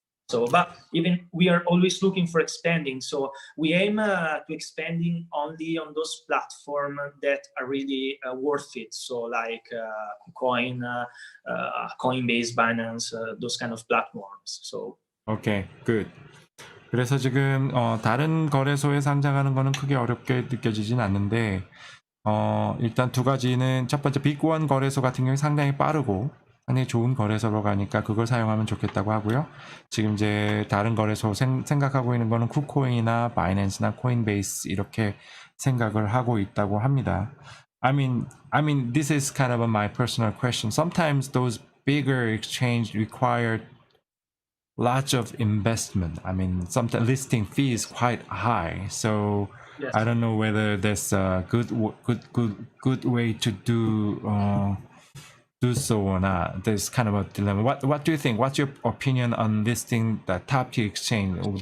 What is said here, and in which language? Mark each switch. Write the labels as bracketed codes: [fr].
[ko] So, but even we are always looking for expanding. So we aim to expanding only on those platforms that are really worth it. So like Coin, Coinbase, Binance, those kind of platforms. So. Okay, good. 그래서 지금 다른 거래소에 상장하는 거는 크게 어렵게 느껴지진 않는데 일단 두 가지는 첫 번째 빅원 거래소 같은 경우에 상당히 빠르고 상당히 좋은 거래소로 가니까 그걸 사용하면 좋겠다고 하고요. 지금 이제 다른 거래소 생각하고 있는 거는 쿠코인이나 바이낸스나 코인베이스 이렇게 생각을 하고 있다고 합니다. [en] I mean, this is kind of my personal question. Sometimes those bigger exchange require lots of investment. I mean, sometimes listing fee is quite high. So Yes. I don't know whether there's a good way to do so or not. There's kind of a dilemma. What do you think? What's your opinion on listing the top tier exchange?